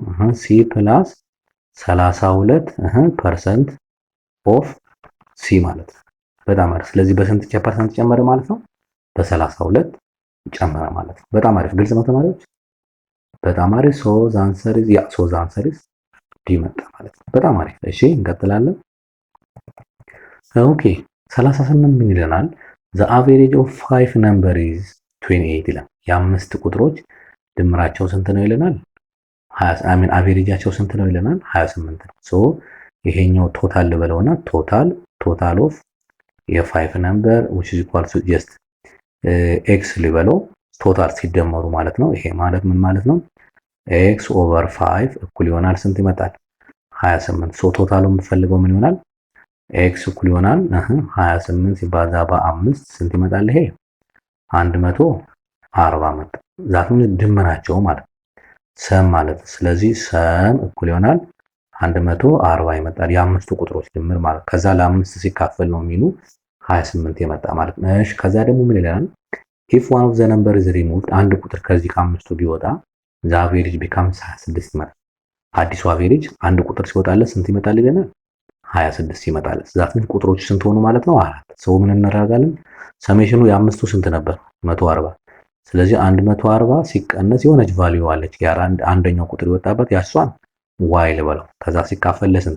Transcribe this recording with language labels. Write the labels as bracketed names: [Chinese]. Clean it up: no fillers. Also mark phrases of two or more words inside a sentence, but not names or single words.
[English] c plus 32% of c [Amharic] ማለት ነው። በጣም አሪፍ። ስለዚህ በስንት ፐርሰንት ጨመረ ማለት ነው? በ32 ጨመረ ማለት ነው። በጣም አሪፍ። ግልጽ ነው ተማሪዎች? በጣም አሪፍ። [English] so the answer is D [Amharic] መጣ ማለት ነው። በጣም አሪፍ። እሺ እንቀጥላለን። ኦኬ 38 ምን ይለናል? [English] the average of 5 number is 28 [Amharic] ይላል። የአምስት ቁጥሮች ድምራቸው ስንት ነው ይለናል? አቬሬጃቸው ስንት ነው ይለናል? 28 ነው። ሶ ይሄኛው ቶታል ልበለውና [English] total of [Amharic] የ5 [English] number which is equal to just x [Amharic] ልበለው ቶታል ሲደመሩ ማለት ነው። ይሄ ማለት ምን ማለት ነው? [English] x over 5 [Amharic] እኩል ይሆናል ስንት ይመጣል? 28። ሶ ቶታሉ የምፈልገው ምን ይሆናል? x እኩል ይሆናል 28 ሲባዛ በ5 ስንት ይመጣል? ይሄ 140 መጣ። ዛትም ድምራቸው ማለት ሰም ማለት ስለዚህ ሰም እኩል ይሆናል 140 ይመጣል። የአምስቱ ቁጥሮች ድምር ማለት ከዛ ለአምስት ሲካፈል ነው የሚሉ 28 የመጣ ማለት ነው። እሺ ከዛ ደግሞ ምን ይላል? [English] if one of the number is removed [Amharic] አንድ ቁጥር ከዚህ ከአምስቱ ቢወጣ [English] the average becomes 26 [Amharic] ይመጣል። አዲሱ አቬሬጅ አንድ ቁጥር ሲወጣለት ስንት ይመጣል ይለናል? 26 ይመጣል። ዛትም ቁጥሮች ስንት ሆኑ ማለት ነው? አራት። ሰው ምን እናደርጋለን? ሰሜሽኑ የአምስቱ ስንት ነበር? 140። ስለዚህ 140 ሲቀነስ የሆነች ቫልዩ አለች አንደኛው ቁጥር የወጣበት ያሷን ዋይ ልበለው። ከዛ ሲካፈል ለስንት?